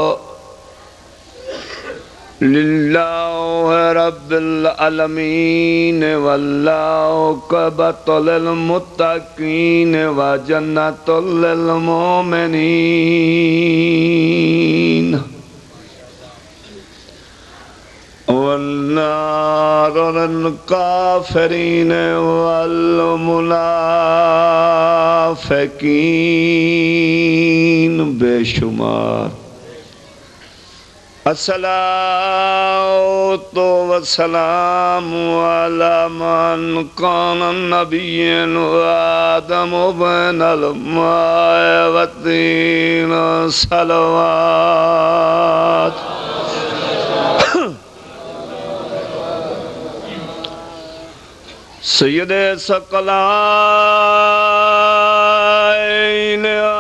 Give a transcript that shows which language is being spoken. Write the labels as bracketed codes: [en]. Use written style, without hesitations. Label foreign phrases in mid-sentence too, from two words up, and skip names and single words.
[ar] للہ رب العالمین والعاقبۃ للمتقین وجنۃ للمؤمنین والنار للکافرین والمنافقین [ur] بے شمار [ar] الصلاة والسلام على من كان النبي وآدم بين الماء والطين صلوات سید ثقلین